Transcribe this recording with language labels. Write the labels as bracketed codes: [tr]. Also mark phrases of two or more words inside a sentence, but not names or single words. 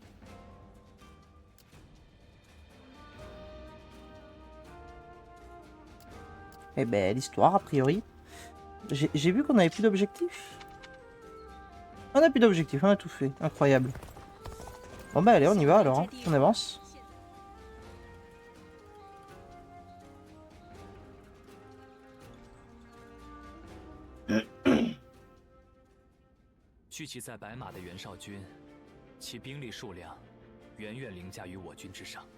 [fr] Eh ben, l'histoire, a priori. J'ai vu qu'on avait plus d'objectifs. On a plus d'objectifs, on a tout fait. Incroyable. Bon bah allez, on y va alors, hein. On avance. [zh] 聚集在白马的袁绍军，其兵力数量远远凌驾于我军之上。